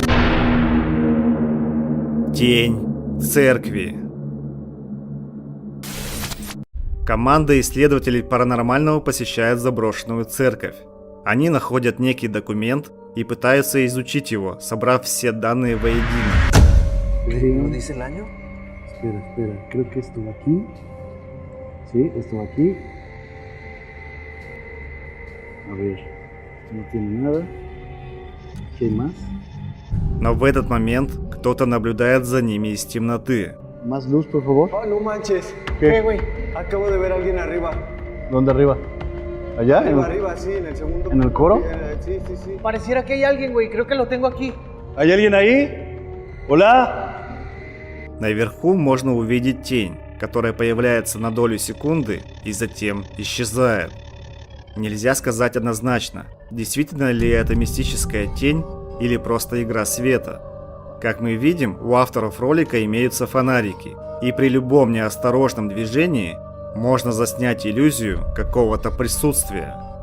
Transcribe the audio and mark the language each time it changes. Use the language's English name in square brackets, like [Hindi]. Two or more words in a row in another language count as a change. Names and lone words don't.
[Russian] Тень церкви. Команда исследователей паранормального посещает заброшенную церковь. Они находят некий документ и пытаются изучить его, собрав все данные воедино. [Spanish] ¿No dice el año? Espera, creo que esto aquí. Sí, esto aquí. A ver, esto no tiene nada. ¿Qué hay más? [Russian] Но в этот момент кто-то наблюдает за ними из темноты. [Spanish] Más luz, por favor. Oh, no manches. ¿Qué? Güey? Acabo de ver a alguien arriba. ¿Dónde arriba? ¿Allá? Arriba, sí, en el segundo. ¿En el coro? Sí. Pareciera que hay alguien, güey. Creo que lo tengo aquí. ¿Hay alguien ahí? ¿Hola? [Russian] Наверху можно увидеть тень, которая появляется на долю секунды и затем исчезает. Нельзя сказать однозначно, действительно ли это мистическая тень или просто игра света. Как мы видим, у авторов ролика имеются фонарики, и при любом неосторожном движении можно заснять иллюзию какого-то присутствия.